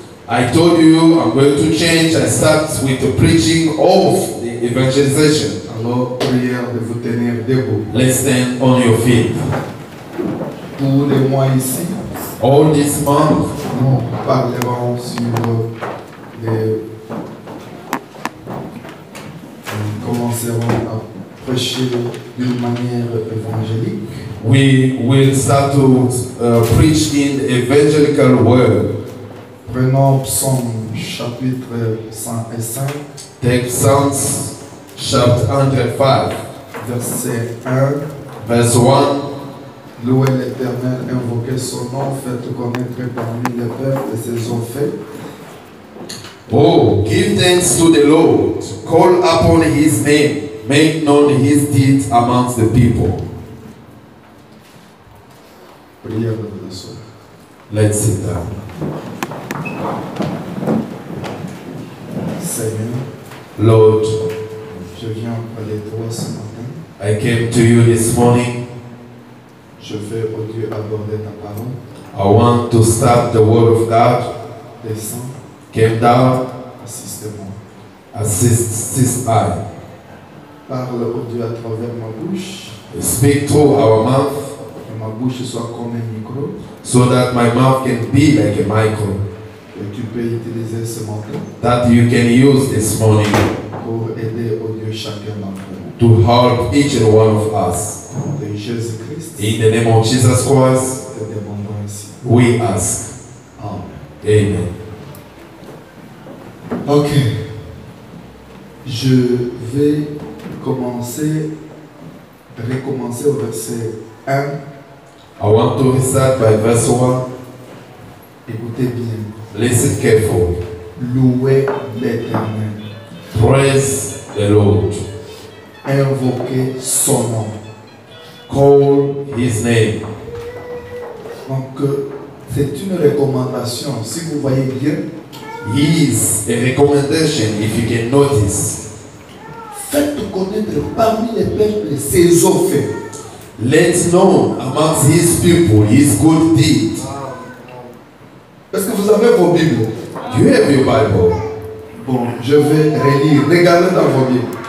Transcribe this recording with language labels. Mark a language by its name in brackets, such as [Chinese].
[English] I told you I'm going to change. I start with the preaching of the evangelization. [French] Alors, prière de vous tenir debout. [English] Let's stand on your feet. [French] Tous les mois ici, [English] All this month [French] nous parlerons sur les... Nous commencerons à prêcher d'une manière évangélique. [English] we will start to preach in the evangelical word. [French] Prenons Psaume chapitre 105, [English] Take Psalms chapter 105, [French] verset 1. [English] verse 1. [French] Louez l'Éternel, invoquez son nom, faites connaître parmi les peuples ses faits. [English] Oh, give thanks to the Lord. Call upon his name. Make known his deeds amongst the people. [French] Prière de la soeur. [English] Let's sit down. [French] Seigneur, [English] Lord, [French] je viens parler de toi ce matin. [English] I came to you this morning. [French] Je veux, oh Dieu, aborder ta parole. [English] I want to start the word of God. [French] Descends, [English] Came down, [French] assiste-moi. [English] assist I. [French] Parle, oh Dieu, à travers ma bouche. [English] Speak through our mouth [French] Que ma bouche soit comme un micro. [English] so that my mouth can be like a micro. [French] Que tu peux utiliser ce matin [English] That you can use this morning [French] pour aider, oh Dieu, chacun d'entre nous. [English] to help each and one of us. [French] De Jésus-Christ, [English] In the name of Jesus Christ, [French] te demandons ici. [English] we ask. Amen. Amen. Ok. [French] Je vais recommencer au verset 1. [English] I want to start by verse 1. [French] Écoutez bien. [English] Listen carefully. [French] Louez l'Éternel. [English] Praise the Lord. [French] Invoquez son nom. [English] Call his name. [French] Donc, c'est une recommandation. Si vous voyez bien, [English] His a recommendation if you can notice. [French] faites connaître parmi les peuples ses offres. [English] Let known amongst his people his good deed. [French] Est-ce que vous avez vos Bibles? [English] You have your Bible. [French] Bon, je vais relire. Regardez dans vos Bibles.